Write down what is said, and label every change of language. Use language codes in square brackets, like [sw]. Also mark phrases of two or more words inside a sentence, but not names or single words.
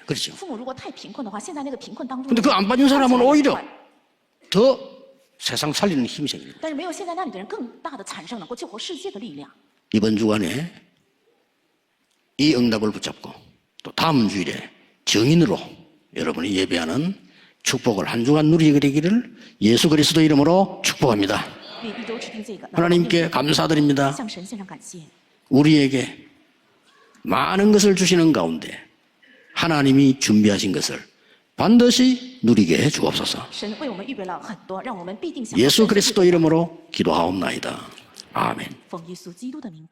[ko] 그렇죠? [zh] 父母如果太贫困的话，现在那个贫困当中， [ko] 근데 그 안 빠진 사람은 오히려 더 세상 살리는 힘이 생깁니다. [zh] 但是没有陷在那里的人更大的产生能够救活世界的力量。 [ko] 이번 주간에 이 응답을 붙잡고 또 다음 주일에 정인으로 여러분이 예배하는 축복을 한 주간 누리게 되기를 예수 그리스도 이름으로 축복합니다. [zh] 为一周指定这个， [ko] 하나님께 감사드립니다. [zh] 向神献上感谢。 [ko] 우리에게 많은 것을 주시는 가운데 하나님이 준비하신 것을 반드시 누리게 해 주옵소서. [zh] 神为我们预备了很多，让我们必定享受。 [ko] 예수 그리스도 이름으로 기도하옵나이다. 아멘. [zh] 奉耶稣基督的名祷。